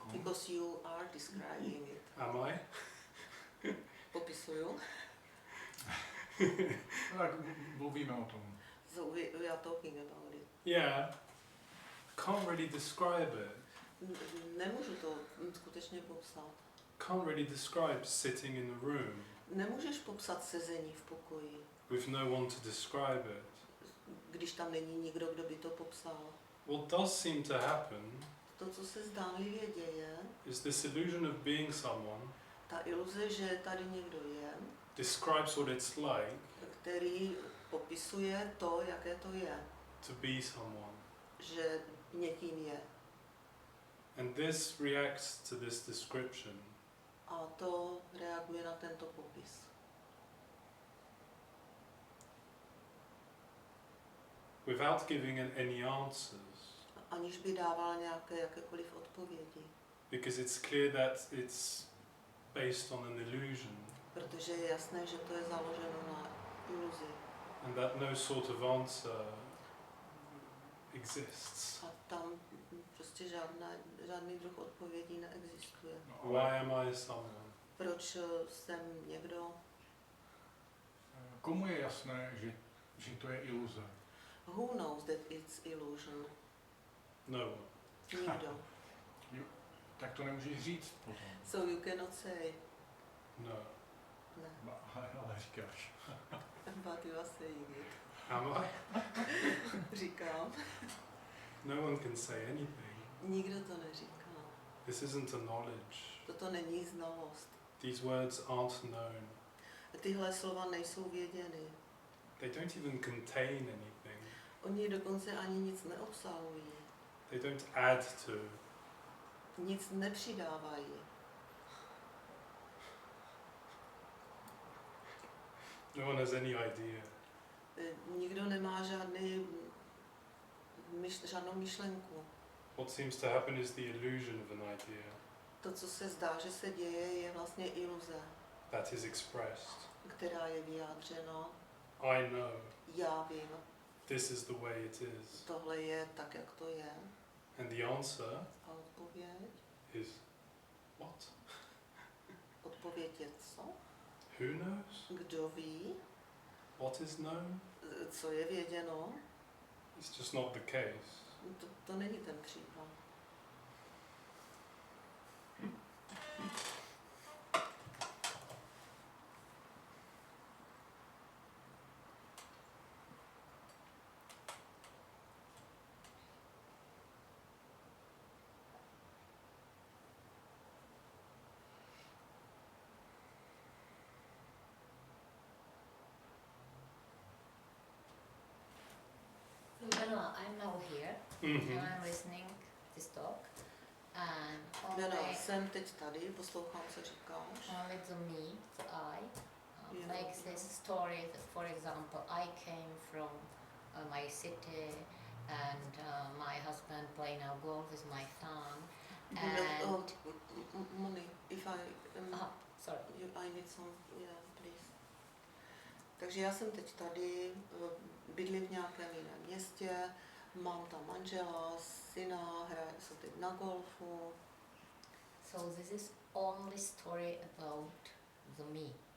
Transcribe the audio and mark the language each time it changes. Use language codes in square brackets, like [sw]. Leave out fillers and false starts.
[en] because you are describing it. Am I? [cs] Popisuju. No, tak mluvíme o tom. [en] So we are talking about it. Yeah. Can't really describe it. [cs] Nemůžu to skutečně popsat. [en] Can't really describe sitting in the room [cs] Nemůžeš popsat sezení v pokoji, [en] with no one to describe it. [cs] když tam není nikdo, kdo by to popsal. [en] What does seem to happen [cs] To, co se zdánlivě děje, [en] is this illusion of being someone [cs] ta iluze, že tady někdo je, [en] describes what it's like [cs] který popisuje to, jaké to je, [en] to be someone. [cs] že někým je. [en] And this reacts to this description. [cs] A to reaguje na tento popis. [en] Without giving any answers, [cs] Aniž by dával nějaké jakékoliv odpovědi. [en] because it's clear that it's based on an illusion, [cs] Protože je jasné, že to je založeno na iluzi. [en] and that no sort of answer exists. [cs] A tam prostě žádný druh odpovědí neexistuje. No, [en] Why am I someone? [cs] Proč jsem někdo? komu je jasné, že to je iluze? [en] Who knows that it's illusion? No one. [cs] Nikdo. Tak to nemůžeš říct potom. [en] So you cannot say. No. [cs] Ne. Ale říkáš. [en] But you are saying it. Am I? [cs] Říkám. [en] No one can say anything. [cs] Nikdo to neříká. [en] This isn't a knowledge. [cs] Toto není znalost. [en] These words aren't known. [cs] Tyhle slova nejsou věděny. [en] They don't even contain anything. [cs] Oni dokonce ani nic neobsahují. [en] They don't add to. [cs] Nic nepřidávají. [en] No one has any idea. [cs] Nikdo nemá žádnou myšlenku. [en] What seems to happen is the illusion of an idea [cs] To, co se zdá, že se děje, je vlastně iluze, [en] that is expressed. [cs] která je vyjádřena. [en] I know. [cs] Já vím, [en] This is the way it is. [cs] tohle je tak, jak to je. [en] And the answer [cs] A odpověď? [en] is what? [cs] Odpověď je co? [en] Who knows? [cs] Kdo ví? [en] What is known? [cs] Co je věděno? [en] It's just not the case. [cs] To není ten případ. [en] Benoit, I'm now here, Mm-hmm. and I'm listening this talk, and [cs] Benoit, jsem teď tady, poslouchám, co říkáš. [en] only the me, the I, Yeah. like this story, that, for example, I came from my city, and my husband play now golf with my son, and... Money, if I... sorry. I need some, yeah, please. [cs] Takže já jsem teď tady, bydlím v nějakém jiném městě, mám tam manžela, syna, jsou teď na golfu. [en] So this is only story about the me.